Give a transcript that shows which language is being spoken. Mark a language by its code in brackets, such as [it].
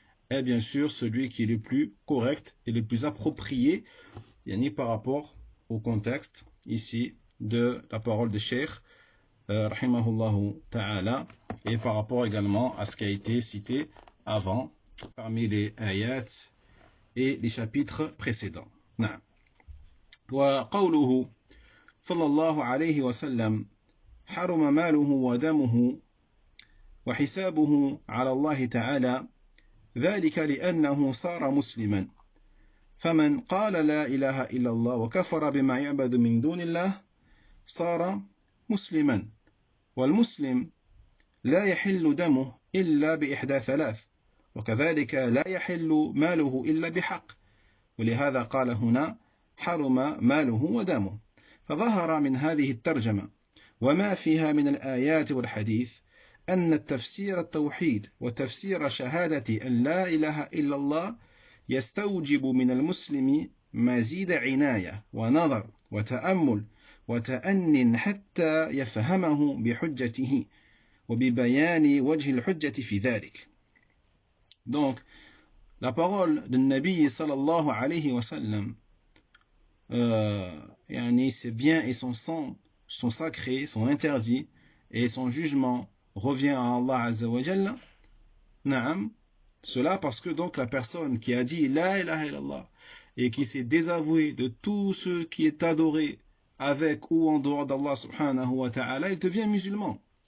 [fr] est bien sûr celui qui est le plus correct et le plus approprié par rapport au contexte ici de la parole de Cheikh rahimahullahu ta'ala et par rapport également à ce qui a été cité avant parmi les ayats et les chapitres précédents. [ar] وقوله صلى الله عليه وسلم حرم ماله ودمه وحسابه على الله تعالى ذلك لأنه صار مسلما فمن قال لا إله إلا الله وكفر بما يعبد من دون الله صار مسلما والمسلم لا يحل دمه إلا بإحدى ثلاث وكذلك لا يحل ماله إلا بحق ولهذا قال هنا حرم ماله ودمه فظهر من هذه الترجمة وما فيها من الآيات والحديث أن التفسير التوحيد وتفسير شهادة أن لا إله إلا الله يستوجب من المسلم مزيد عناية ونظر وتأمل وتأن حتى يفهمه بحجته وببيان وجه الحجة في ذلك. [fr] Donc, la parole de Nabi sallallahu alayhi wa sallam, ses biens et son sang sont sacrés, sont interdits, et son jugement revient à Allah Azza wa Jalla. Naam, cela parce que donc la personne qui a dit la ilaha illallah et qui s'est désavoué de tout ce qui est adoré avec ou en dehors d'Allah subhanahu wa ta'ala, il devient musulman.